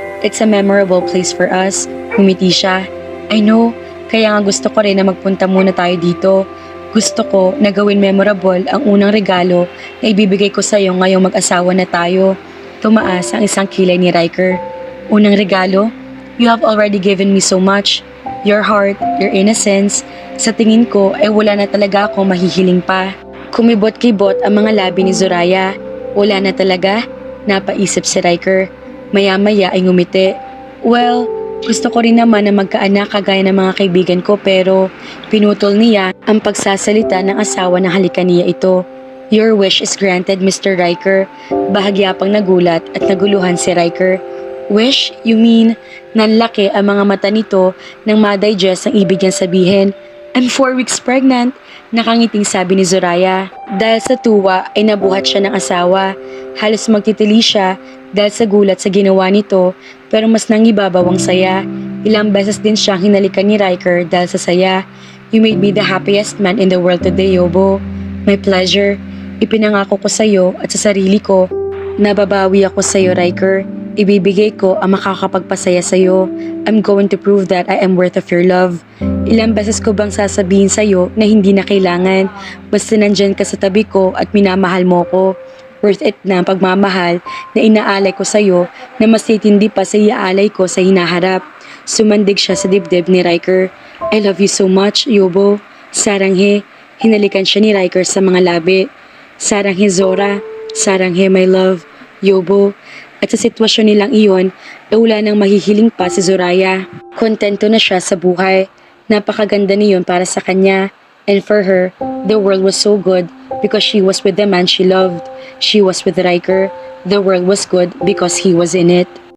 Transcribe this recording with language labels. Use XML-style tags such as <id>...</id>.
<en>It's a memorable place for us.</en> <tl>Humiti siya.</tl> <en>I know,</en> <tl>kaya nga gusto ko rin na magpunta muna tayo dito. Gusto ko na gawin memorable ang unang regalo na ibibigay ko sa iyo ngayong mag-asawa na tayo. Tumaas ang isang kilay ni Riker. Unang regalo?</tl> <en>You have already given me so much. Your heart, your innocence.</en> <tl>Sa tingin ko ay wala na talaga akong mahihiling pa. Kumibot-kibot ang mga labi ni Zoraya. Wala na talaga? Napaisip si Riker. Maya-maya ay ngumiti. Well, gusto ko rin naman na magkaanak kagaya ng mga kaibigan ko pero pinutol niya ang pagsasalita ng asawa ng halikan niya ito.</tl> <en>Your wish is granted,</en> <tl>Mr. Riker. Bahagya pang nagulat at naguluhan si Riker.</tl> <en>Wish? You mean,</en> <tl>nanlaki ang mga mata nito nang ma-digest ang ibig niyang sabihin.</tl> <en>I'm 4 weeks pregnant,</en> <tl>nakangiting sabi ni Zoraya. Dahil sa tuwa ay nabuhat siya ng asawa. Halos magtitili siya dahil sa gulat sa ginawa nito pero mas nangibabaw ang saya. Ilang beses din siyang hinalikan ni Riker dahil sa saya.</tl> <en>You made me the happiest man in the world today, Yobo. My pleasure.</en> <tl>Ipinangako ko sa'yo at sa sarili ko na babawi ako sa'yo, Riker. Ibibigay ko ang makakapagpasaya sa'yo.</tl> <en>I'm going to prove that I am worth of your love.</en> <tl>Ilang beses ko bang sasabihin sa'yo na hindi na kailangan? Basta nandyan ka sa tabi ko at minamahal mo ko. Worth it na ang pagmamahal na inaalay ko sa'yo na mas titindi pa sa iaalay ko sa hinaharap. Sumandig siya sa dibdib ni Riker.</tl> <en>I love you so much,</en> <tl>Yobo.</tl> <ko>Saranghe,</ko> <tl>hinalikan siya ni Riker sa mga labi.</tl> <ko>Saranghe Zora, saranghe</ko> <en>my love,</en> <tl>Yobo. At sa sitwasyon nilang iyon, wala nang mahihiling pa si Zoraya. Kontento na siya sa buhay. Napakaganda niyon para sa kanya.</tl> <en>And for her, the world was so good because she was with the man she loved. She was with Riker. The world was good because he was in it.</en>